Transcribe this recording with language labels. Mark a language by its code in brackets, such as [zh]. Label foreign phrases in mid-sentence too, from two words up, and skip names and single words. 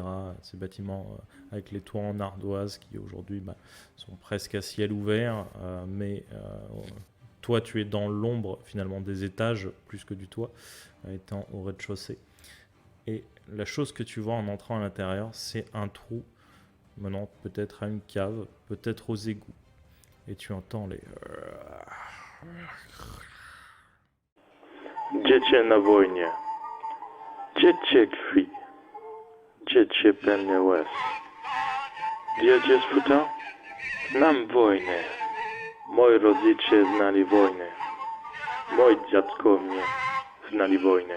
[fr] Ces bâtiments avec les toits en ardoise qui aujourd'hui sont presque à ciel ouvert, mais toi tu es dans l'ombre finalement des étages plus que du toit, étant au rez-de-chaussée. Et la chose que tu vois en entrant à l'intérieur, c'est un trou menant peut-être à une cave, peut-être aux égouts. Et tu entends les... [pl] Dziecię na wojnie. Dziecię krwi. Dziecię pełne łez. Wiecie sfuta? Znam wojnę. Moi rodzice znali wojnę. Moi dziadkowie znali wojnę.